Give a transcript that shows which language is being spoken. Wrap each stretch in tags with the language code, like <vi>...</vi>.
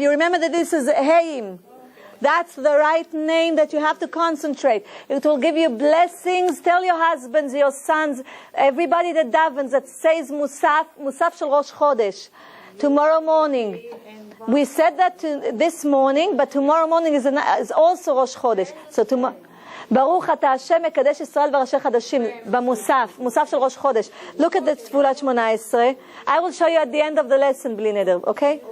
<en>You remember that this is Heim. That's the right name that you have to concentrate. It will give you blessings. Tell your husbands, your sons, everybody that davens, that says Musaf shel Rosh Chodesh. Tomorrow morning. We said that this morning, but tomorrow morning is also Rosh Chodesh. So tomorrow.</en> <he>ברוך אתה השם מקדש ישראל וראשי חדשים, במוסף, מוסף של ראש חודש.</he> <en>Look at the תפילת 18. I will show you at the end of the lesson,</en> <he>בלי נדר,</he> <en>okay?</en>